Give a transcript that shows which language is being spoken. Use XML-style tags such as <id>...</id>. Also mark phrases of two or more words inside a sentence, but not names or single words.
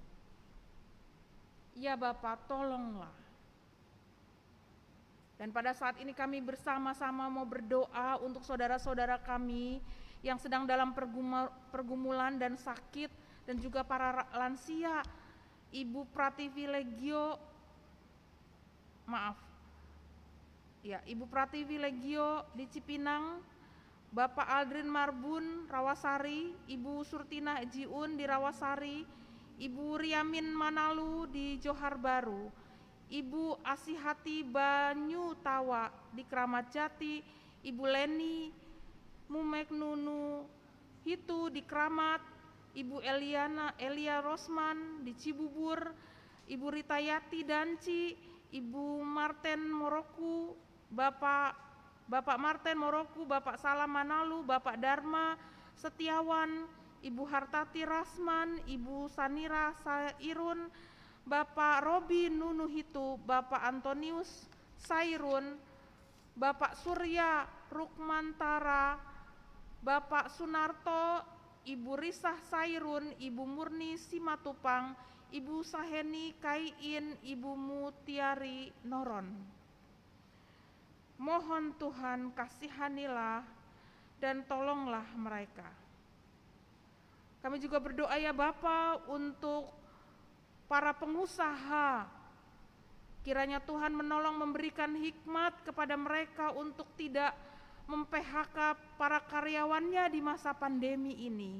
<id>Ya Bapa, tolonglah. Dan pada saat ini kami bersama-sama mau berdoa untuk saudara-saudara kami yang sedang dalam pergumulan dan sakit, dan juga para lansia. Ibu Prativi Legio di Cipinang, Bapak Aldrin Marbun Rawasari, Ibu Surtina Jiun di Rawasari, Ibu Riamin Manalu di Johar Baru, Ibu Asihati Banyu Tawa di Kramat Jati, Ibu Leni Mumek Nunu Hitu di Kramat, Ibu Elia Rosman di Cibubur, Ibu Ritayati Danci, Ibu Marten Moroku, Bapak Marten Moroku, Bapak Salam Manalu, Bapak Dharma Setiawan, Ibu Hartati Rasman, Ibu Sanira Sairun, Bapak Robi Nunuhitu, Bapak Antonius Sairun, Bapak Surya Rukmantara, Bapak Sunarto, Ibu Risah Sairun, Ibu Murni Simatupang, Ibu Saheni Kaiin, Ibu Mutiari Noron. Mohon Tuhan kasihanilah dan tolonglah mereka. Kami juga berdoa ya Bapa untuk para pengusaha. Kiranya Tuhan menolong memberikan hikmat kepada mereka untuk tidak mem-PHK para karyawannya di masa pandemi ini.</id>